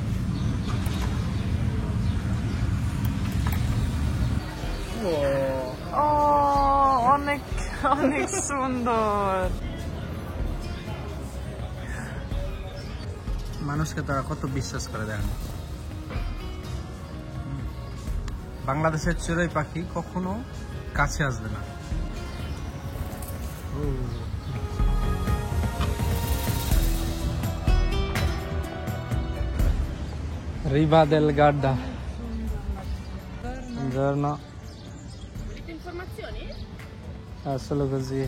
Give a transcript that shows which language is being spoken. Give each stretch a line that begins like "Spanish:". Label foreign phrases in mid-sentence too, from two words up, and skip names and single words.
Bangla: অনেক অনেক সুন্দর। মানুষকে তারা কত বিশ্বাস করে দেন। বাংলাদেশের চড়ুই পাখি কখনো কাছে আসবে না।
Italian: Riva del Garda. Buongiorno. Volete informazioni? Solo così.